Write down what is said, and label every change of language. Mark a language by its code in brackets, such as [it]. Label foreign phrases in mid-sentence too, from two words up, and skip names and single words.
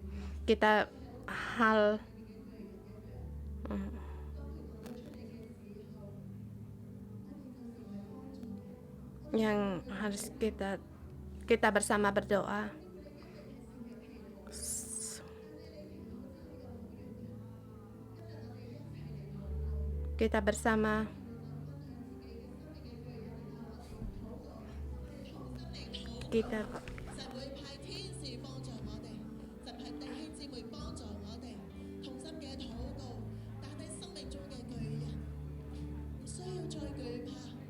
[id] Hal yang harus kita bersama berdoa. Kita bersama kita [yue] 神會派天使幫助我哋，神派弟兄姊妹幫助我哋，同心嘅禱告，打低生命中嘅巨人，唔需要再懼怕。